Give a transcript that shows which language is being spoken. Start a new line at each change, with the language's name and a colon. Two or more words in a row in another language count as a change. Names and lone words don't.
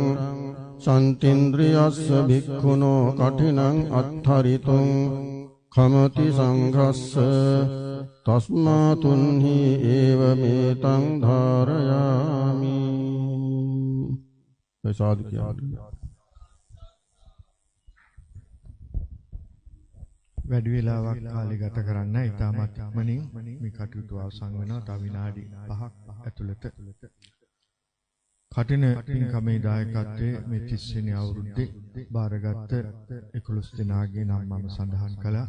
Pali: සන්තින්ද්‍රියස්ස භික්ඛුනෝ කඨිනං අත්ථරිතුං කමති සංඝස්ස තස්මා තුන්හි ඒව මේතං ධාරයාමි.
Sinhala: සාදු කියනවා. වැඩි වෙලාවක් කාලය ගත කරන්න ඉතාමත් ඉක්මනින් මේ කටයුතු අවසන් වෙනවා. තව විනාඩි 5ක් ඇතුළත කටින පින්කමේ දායකත්වයේ මේ 30 වෙනි අවුරුද්දේ බාරගත් 11 දෙනාගේ නම් මම සඳහන් කළා.